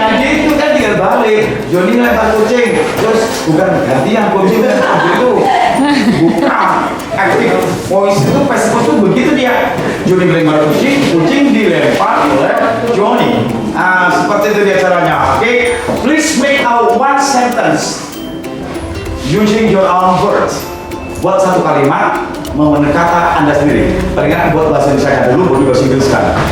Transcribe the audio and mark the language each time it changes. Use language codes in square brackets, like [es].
[id] Aja itu kan tinggal balik. Johnny lempar kucing, terus bukan gantian kucing itu. Bukan. Active voice itu passive voice itu begitu dia. Johnny melempar kucing dilempar oleh Johnny. Seperti itu dia caranya. [en] Oke, please make out one sentence using your own words. [id] Buat satu kalimat menggunakan kata Anda sendiri. Paling enak buat bahasa Indonesia dulu, baru bahasa Inggris sekarang.